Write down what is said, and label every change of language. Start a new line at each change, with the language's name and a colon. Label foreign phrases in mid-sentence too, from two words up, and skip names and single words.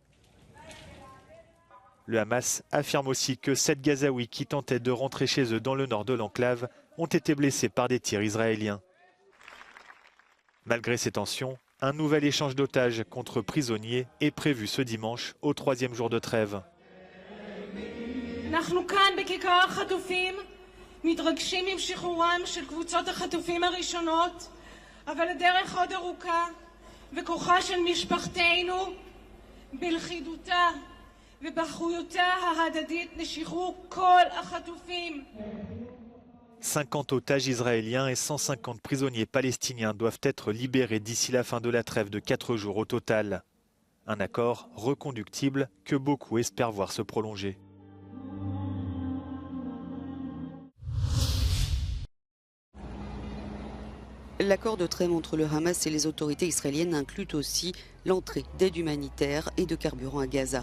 French: Le Hamas affirme aussi que 7 Gazaouis qui tentaient de rentrer chez eux dans le nord de l'enclave ont été blessés par des tirs israéliens. Malgré ces tensions, un nouvel échange d'otages contre prisonniers est prévu ce dimanche, au 3e jour de trêve.
Hebrew: מתרגשים עם שחרורם של קבוצות החטופים הראשונות, אבל הדרך עוד ארוכה, וכוחה של משפחתנו בלכידותה ובאחריותה ההדדית לשחרור כל החטופים.
French: 50 otages israéliens et 150 prisonniers palestiniens doivent être libérés d'ici la fin de la trêve de 4 jours au total. Un accord reconductible que beaucoup espèrent voir se prolonger. L'accord de trêve entre le Hamas et les autorités israéliennes inclut aussi l'entrée d'aide humanitaire et de carburant à Gaza.